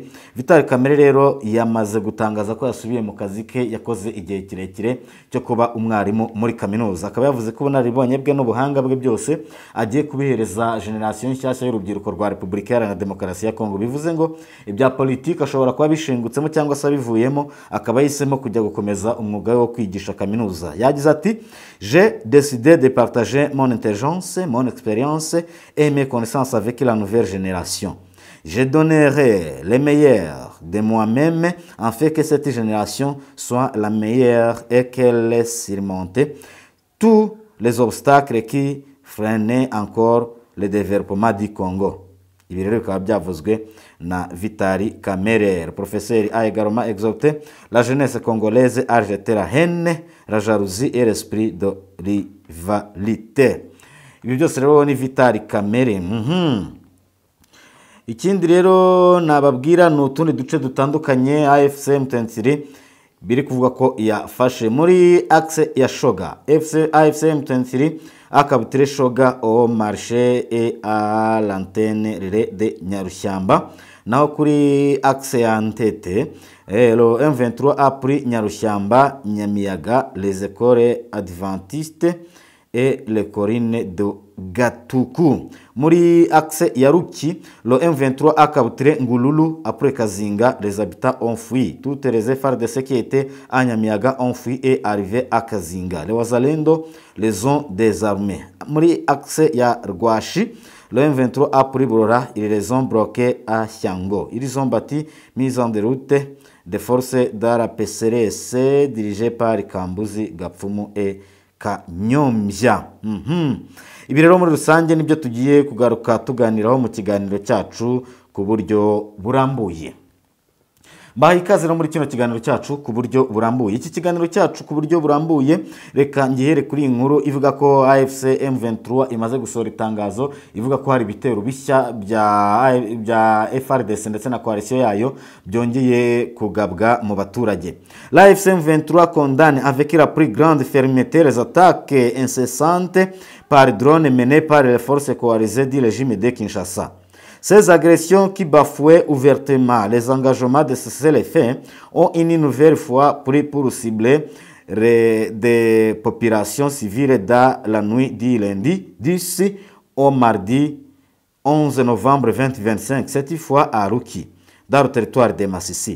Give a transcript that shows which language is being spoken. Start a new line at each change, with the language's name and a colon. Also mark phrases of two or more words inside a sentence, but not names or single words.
Kinyarwanda: Vital Kamerhe rero yamaze gutangaza ko yasubiye mu kazi ke yakoze igihe kirekire cyo kuba umwarimu muri kaminuza. Akaba yavuze ko ubunararibonye bwe n'ubuhanga bwe byose agiye kubihereza generation nshyashya y'urubyiruko rwa Repubulika Iharanira Demokarasi ya Kongo. Bivuze ngo ibya politiki ashobora kuba bishingutsemo cyangwa se abivuyemo, akaba yisemo kujya gukomeza umwuga wo kwigisha kaminuza. Yagize ati
French: j'ai décidé de partager mon intelligence, mon expérience et mes connaissances avec la nouvelle génération. Je donnerai le meilleur de moi-même en fait que cette génération soit la meilleure et qu'elle ait surmonté tous les obstacles qui freinaient encore le développement du Congo.
Kinyarwanda: Ibi rero bikaba byavuzwe na Vital Kamerhe.
French: Le professeur a également exhorté la jeunesse congolaise à rejeter la haine, la jalousie et l'esprit de rivalité.
Kinyarwanda: Ibi byose rero ni Vital Kamerhe. Ikindi rero nababwira ni utundi duce dutandukanye AFC M23 biri kuvuga ko yafashe muri axe ya Shoga.
French: AFC M23 a Shoga au marché et à l'antenne de Nyarushyamba.
Kinyarwanda: naho kuri axe ya Ntete
French: le M23 a pris Nyarushyamba, Nyamiyaga, les écoles adventistes et les collines de Gatuku.
Kinyarwanda: Muri axe ya Ruki,
French: le M23 a capturé Ngululu après Kazinga, les habitants ont fui. Toutes les FARDC qui étaient à Nyamiyaga ont fui et arrivé à Kazinga. Les Wazalendo les ont désarmés.
Kinyarwanda: Muri axe ya Rwashi,
French: le M23 a pris Borora, ils les ont bloqués à Shango. Ils ont bâti mise en déroute des forces de la PCRS dirigées par Kambuzi, Gapfumu et Kanyombya.
Kinyarwanda: Ibi rero muri rusange nibyo tugiye kugaruka tuganiraho mu kiganiro cyacu ku buryo burambuye. Baha ikaze no muri kino kiganiro cyacu ku buryo burambuye. Iki kiganiro cyacu ku buryo burambuye, reka ngihere kuri inkuru ivuga ko AFC M23 imaze gusohora itangazo ivuga ko hari ibitero bishya bya FARDC ndetse na coalition yayo byongeye kugabwa mu baturage.
French: L'AFC M23 condamne avec la plus grande fermeté les attaques incessantes par drone menées par les forces coalisées du régime de Kinshasa. Ces agressions qui bafouaient ouvertement les engagements de cesser les faits ont une nouvelle fois pris pour cibler des populations civiles dans la nuit du lundi 10 au mardi 11 novembre 2025, cette fois à Ruki, dans le territoire de Massissi.